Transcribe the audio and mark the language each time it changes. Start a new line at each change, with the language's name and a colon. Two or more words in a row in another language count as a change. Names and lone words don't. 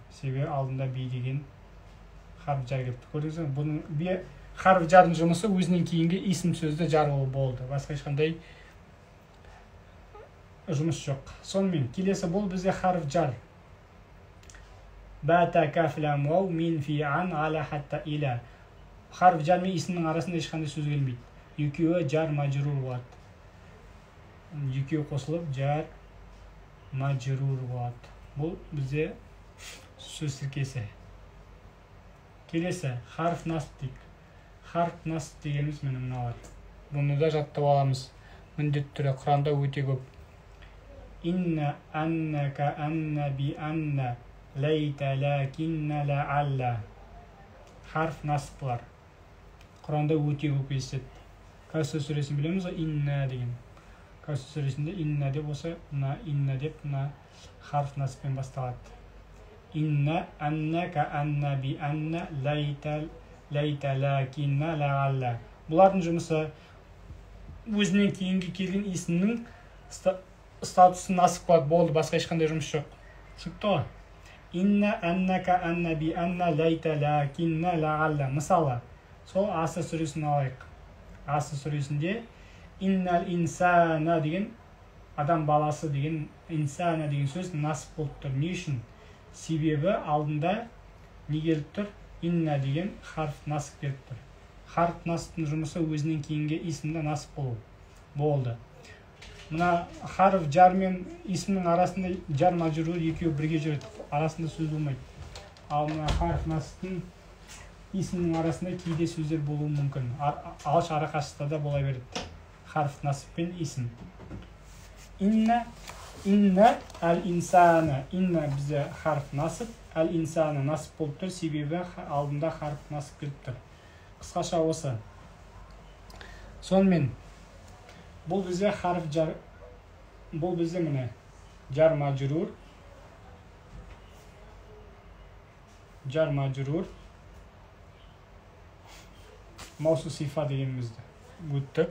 Kazakh: Себебі алдында би деген
Arabic: حرف جر
Kazakh: келіп тұр. Көрдіңіз бе? Бұның
Arabic: حرف جر
Kazakh: жұмысы өзінен кейінгі исім сөзді жар қылу болды. Басқа ешқандай жұмыс жоқ. Сонымен келесі бұл бізде
Arabic: حرف جر. با تا كاف لام واو من في عن على حتى إلى. حرف جر
Kazakh: мен исімнің арасында ешқандай сөз келмейді. Екеуі
Arabic: جار مجرور
Kazakh: болады. Екеуі қосылып
Arabic: جار مجرور
Kazakh: болады. Бұл бізде сөз тіркесі. Келесі
Arabic: حرف نصب
Kazakh: дейік.
Arabic: حرف نصب
Kazakh: дегеніміз міне мыналар. Бұны да жаттап аламыз. Міндетті түрде Құранда өте көп.
Arabic: إن أن ك أن ب أن ليت لكن لعل. حرف نصب.
Kazakh: Құранда өте көп естеді. Кәусәр сүресін білеміз ғой, инна деген. Кәусәр сүресінде инна деп болса, инна деп
Arabic: حرف نصب
Kazakh: басталады.
Arabic: إن أن ك أن ب أن ليت لكن لعل.
Kazakh: Бұлардың жұмысы өзінен кейінгі келген исімнің статусын насып қылады, болды, басқа ешқандай жұмыс жоқ. Түсінікті ғой?
Arabic: إن أن ك أن ب أن ليت لكن لعل.
Kazakh: Мысалы, сол Аср сүресін алайық. Аср сүресінде
Arabic: إن الإنسان
Kazakh: деген адам баласы деген инсана деген сөз насып болып тұр. Не үшін? Себебі алдында не келіп тұр? Инна деген
Arabic: حرف نصب
Kazakh: келіп тұр.
Arabic: حرف نصب
Kazakh: жұмысы өзінен кейінгі исімді насып қылу болды. Мына
Arabic: حرف جر
Kazakh: мен исімнің арасында
Arabic: جار مجرور
Kazakh: екеуі бірге жүреді. Арасында сөз болмайды. Ал мына
Arabic: حرف نصب
Kazakh: исімнің арасында кейде сөздер болуы мүмкін. Алыс ара қашықтықта да бола береді.
Arabic: حرف نصب
Kazakh: пен исім.
Arabic: إن الإنسان.
Kazakh: Инна бізде
Arabic: حرف نصب,
Kazakh: әл-инсана насып болып тұр, себебі алдында
Arabic: حرف نصب
Kazakh: келіп тұр. Қысқаша осы. Сонымен, бұл бізде
Arabic: حرف جر,
Kazakh: бұл бізде міне
Arabic: جار مجرور, موصوف صفة
Kazakh: дегенімізді өттік.